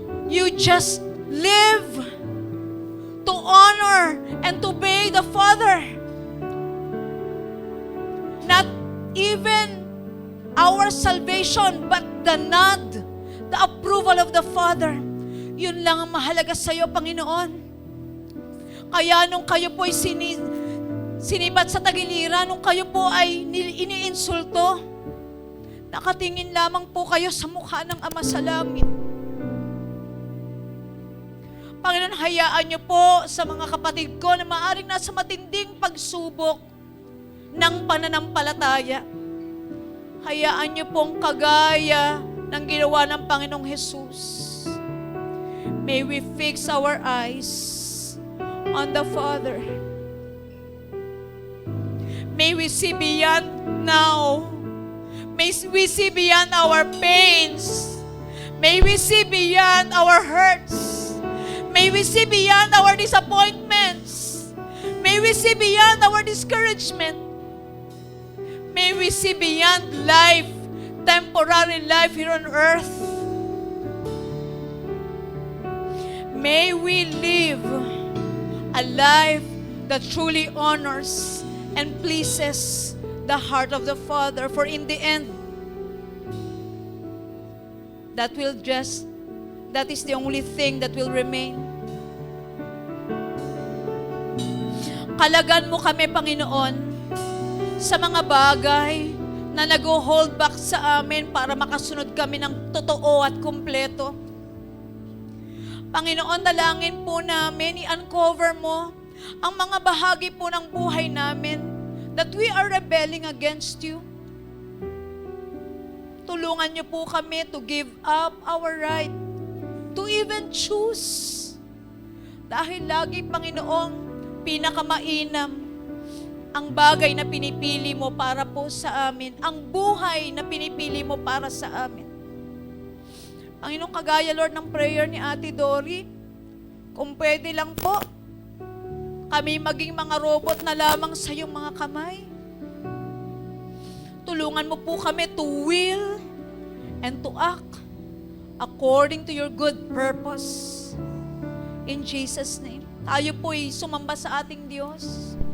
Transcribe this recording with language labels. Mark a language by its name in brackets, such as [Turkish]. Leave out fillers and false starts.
[English] You just live to honor and to obey the Father. Not even our salvation, but the nod, the approval of the Father. [Filipino] Yun lang ang mahalaga sa iyo, Panginoon. Kaya nung kayo po'y sinibat sa tagiliran, nung kayo po ay iniinsulto, nakatingin lamang po kayo sa mukha ng Ama sa langit. Panginoon, hayaan niyo po sa mga kapatid ko na maaaring nasa matinding pagsubok ng pananampalataya. Hayaan niyo pong kagaya ng ginawa ng Panginoong Jesus. [English] May we fix our eyes on the Father. May we see beyond now. May we see beyond our pains. May we see beyond our hurts. May we see beyond our disappointments. May we see beyond our discouragement. May we see beyond life, temporary life here on earth. May we live a life that truly honors and pleases the heart of the Father. For in the end, that is the only thing that will remain. [Filipino] Kalagan mo kami, Panginoon, sa mga bagay na nag-hold back sa amin para makasunod kami ng totoo at kumpleto. Panginoon, dalangin po namin, i-uncover mo ang mga bahagi po ng buhay namin [English] that we are rebelling against you. [Filipino] Tulungan niyo po kami [English] to give up our right to even choose. [Filipino] Dahil lagi, Panginoong, pinakamainam ang bagay na pinipili mo para po sa amin, ang buhay na pinipili mo para sa amin. Panginoon, kagaya, Lord, ng prayer ni Ate Dory, kung pwede lang po, kami maging mga robot na lamang sa iyong mga kamay. Tulungan mo po kami [English] to will and to act according to your good purpose. In Jesus' name. [Filipino] Tayo po'y sumamba sa ating Diyos.